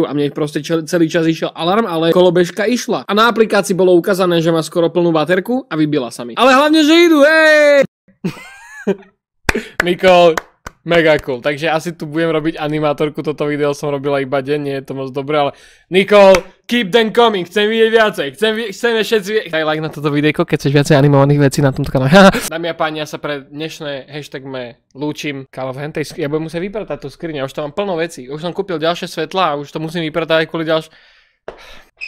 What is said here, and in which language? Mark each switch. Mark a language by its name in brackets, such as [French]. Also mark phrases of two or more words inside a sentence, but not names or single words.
[Slovak] A mne proste celý čas išiel alarm, ale kolobežka išla. A na aplikácii bolo ukázané, že má skoro plnú baterku a vybila sa mi. Ale hlavne, že idú, hej! Nikol, [English] mega cool. [Slovak] Takže asi tu budem robiť animátorku, toto video som robila iba deň, nie je to moc dobré, ale Nikol, [English] keep them coming, [Slovak] chcem vidieť viacej, chceme všetci vidieť. Daj like na toto videjko, keď chceš viacej animovaných vecí na tomto kanále. Dámy a páni, ja sa pre dnešné hashtagme lúčim. Kálo, v hentej ja budem musieť vypratať tú skriň, ja už tam mám plno vecí, už som kúpil ďalšie svetlá a už to musím vypratať aj kvôli ďalšie.